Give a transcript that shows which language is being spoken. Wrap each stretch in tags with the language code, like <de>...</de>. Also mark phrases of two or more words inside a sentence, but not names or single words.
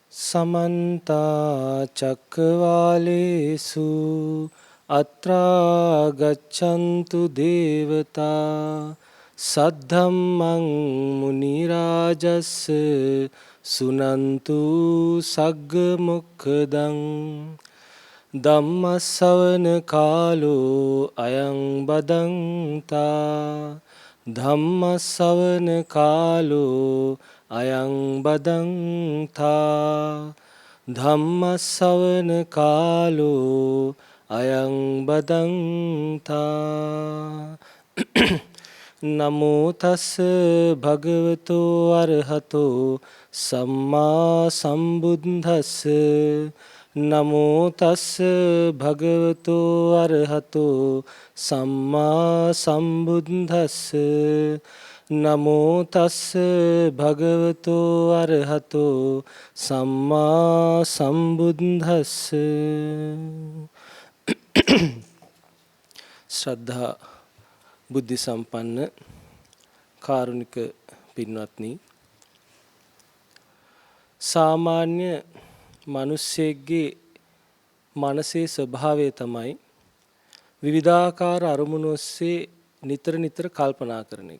<pi>समन्ता चक्रवालेषु अत्रा गच्छन्तु देवता सद्धम्मं मुनिराजस् सुनन्तु सग्ग मुक्खदं ධම්මස්සවන කාලෝ අයං බදන්තා ධම්මස්සවන කාලෝ අයං බදන්තා ධම්මස්සවන කාලෝ අයං බදන්තා නමෝ තස් භගවතෝ අරහතෝ සම්මා සම්බුද්දස්ස නමෝ තස් භගවතෝ අරහතෝ සම්මා සම්බුද්දස්ස නමෝ තස් භගවතෝ අරහතෝ සම්මා සම්බුද්දස්ස</pi> <si>ශ්‍රද්ධා බුද්ධ සම්පන්න කාරුණික පින්වත්නි, සාමාන්‍ය මිනිස්සෙගේ මනසේ ස්වභාවය තමයි විවිධාකාර අරමුණු ඔස්සේ නිතර නිතර කල්පනා කරන එක.</si>